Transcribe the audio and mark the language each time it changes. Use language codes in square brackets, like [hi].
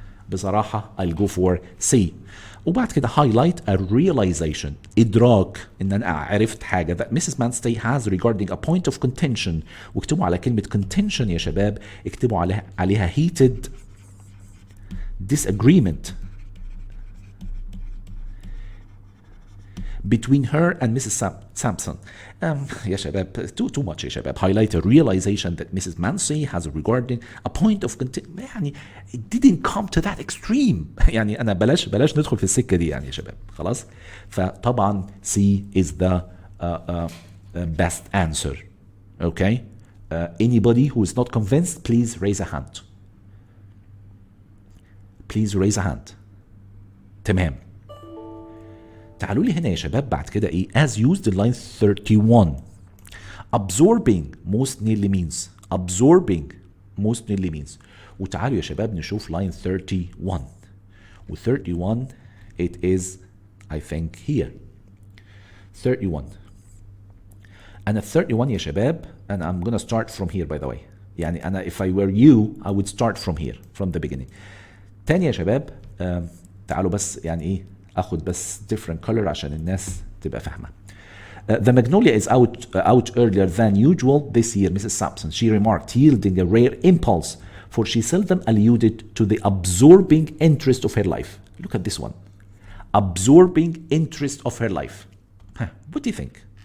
[ar] بصراحة [en] I'll go for C. [ar] وبعد كده [en] highlight a realization، [ar] إدراك إن أنا عرفت حاجة [en] that Mrs. Manstey has regarding a point of contention. [ar] واكتبوا على كلمة contention يا شباب، اكتبوا عليها [en] heated disagreement between her and Mrs. Sampson. [ar] يا شباب [en] too much [ar] يا شباب. [en] Highlight a realization that Mrs. Manstey has regarding a point of contention. [ar] يعني [en] it didn't come to that extreme. [ar] يعني أنا بلاش ندخل في السكة دي يعني يا شباب. خلاص. فطبعا [en] C is the best answer. Okay. Anybody who is not convinced, please raise a hand. Please raise a hand. [ar] تمام. تعالوا لي هنا يا شباب بعد كده ايه [en] as used in line 31. absorbing most nearly means. absorbing most nearly means. [ar] وتعالوا يا شباب نشوف [en] line 31. و 31 it is I think here 31. أنا 31 [ar] يا شباب [en] and I'm gonna start from here by the way. [ar] يعني أنا [en] if I were you I would start from here from the beginning. [ar] تاني يا شباب تعالوا بس يعني ايه اخد بس [en] different color [ar] عشان الناس تبقى فاهمه. [en] The magnolia is out earlier than usual this year, Mrs. Sampson, she remarked, yielding a rare impulse, for she seldom alluded to the absorbing interest of her life. Look at this one. Absorbing interest of her life. What do you think?